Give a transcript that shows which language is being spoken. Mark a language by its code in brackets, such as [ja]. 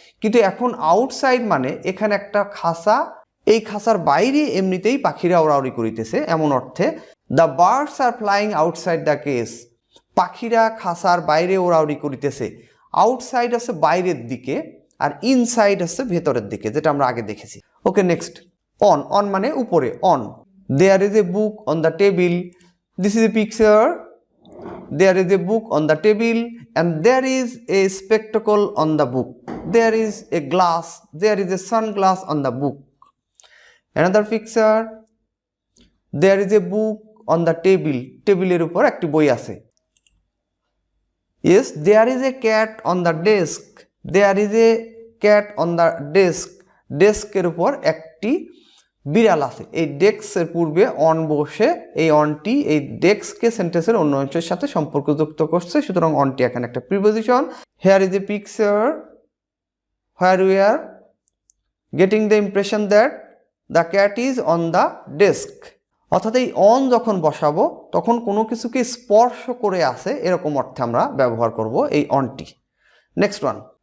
[bn] কিন্তু এখন আউটসাইড মানে এখানে একটা খাঁচা, এই খাঁচার বাইরে এমনিতেই পাখিরা ওড়াউড়ি করিতেছে, এমন অর্থে [en] the birds are flying outside the cage, [bn] পাখিরা খাঁচার বাইরে ওড়াউড়ি করিতেছে। আউটসাইড আছে বাইরের দিকে আর ইনসাইড আছে ভেতরের দিকে, যেটা আমরা আগে দেখেছি। ওকে, নেক্সট, অন, অন মানে উপরে, on. [en] There is a book on the table, this is a picture, there is a book on the table and there is a spectacle on the book, there is a glass, there is a sunglass on the book. Another picture, there is a book on the table, [bn] টেবিলের উপর একটি বই আছে। [en] Yes, there is a cat on the desk, there is a cat on the desk, [bn] ডেস্কের উপর একটি বিড়াল আছে। এই ডেস্কের পূর্বে অন বসে এই অনটি এই ডেস্ককে সেন্টেন্সের অন্য অংশের সাথে সম্পর্কযুক্ত করছে, সুতরাং অনটি এখানে একটা preposition. [en] here is a picture where we are getting the impression that the cat is on the desk, [bn] অর্থাৎ এই অন যখন বসাবো তখন কোনো কিছুকে স্পর্শ করে আছে এরকম অর্থে আমরা ব্যবহার করব এই অনটি। [en] next one,